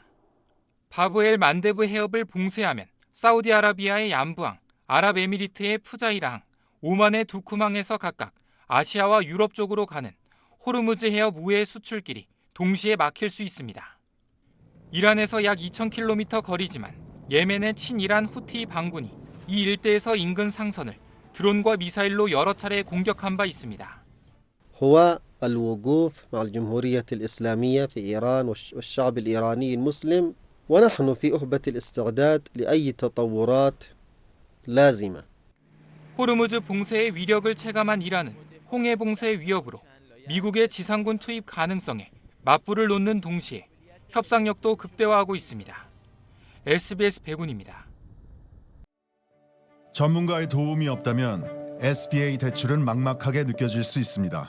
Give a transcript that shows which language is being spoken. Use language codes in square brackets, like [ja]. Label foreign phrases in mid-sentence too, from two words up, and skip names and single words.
[ko] 바브엘 만데부 해협을 봉쇄하면 사우디아라비아의 얀부항, 아랍에미리트의 푸자이라항, 오만의 두쿠망에서 각각 아시아와 유럽 쪽으로 가는 호르무즈 해협 우회 수출길이 동시에 막힐 수 있습니다. 이란에서 약 2,000km 거리지만 예멘의 친이란 후티 반군이 이 일대에서 인근 상선을 드론과 미사일로 여러 차례 공격한 바 있습니다. [ar] هو الوقوف مع الجمهورية الإسلامية في إيران والشعب الإيراني المسلم ونحن في أهبة الاستعداد لأي تطورات لازمة. [ko] 호르무즈 봉쇄의 위력을 체감한 이란은 홍해 봉쇄 위협으로 미국의 지상군 투입 가능성에 맞불을 놓는 동시에 협상력도 극대화하고 있습니다. SBS 백운입니다. 전문가의 도움이 없다면 SBA 대출은 막막하게 느껴질 수 있습니다.